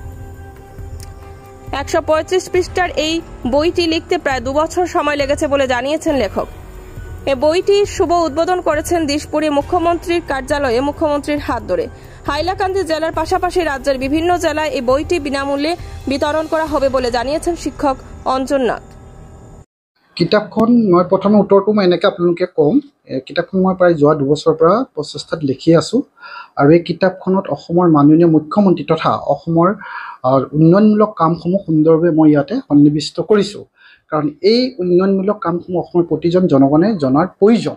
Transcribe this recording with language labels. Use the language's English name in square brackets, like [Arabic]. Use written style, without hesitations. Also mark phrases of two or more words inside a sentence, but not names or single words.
[Bangla] 135 পৃষ্ঠার এই বইটি লিখতে প্রায় 2 বছর সময় লেগেছে বলে জানিয়েছেন লেখক। এই বইটি শুভ উদ্বোধন করেছেন দিশপুরে মুখ্যমন্ত্রীর কার্যালয়ে মুখ্যমন্ত্রীর হাত ধরে। হাইলাকান্দি জেলার পাশাপাশি রাজ্যের বিভিন্ন জেলায় এই বইটি বিনামূল্যে বিতরণ করা হবে বলে জানিয়েছেন শিক্ষক অঞ্জন নাথ। [Assamese] কিতাপখন মই প্ৰথমে উত্তৰটো মই এনেকৈ আপোনালোকে ক'ম। কিতাপখন মই প্ৰায় যোৱা 2 বছৰৰ পৰা প্ৰচেষ্টাত লিখি আছোঁ আৰু এই কিতাপখনত অসমৰ মাননীয় মুখ্যমন্ত্ৰী তথা অসমৰ উন্নয়নমূলক কামসমূহ সুন্দৰভাৱে মই ইয়াতে সন্নিৱিষ্ট কৰিছোঁ, কাৰণ এই উন্নয়নমূলক কামসমূহ অসমৰ প্ৰতিজন জনগণে জনাৰ প্ৰয়োজন।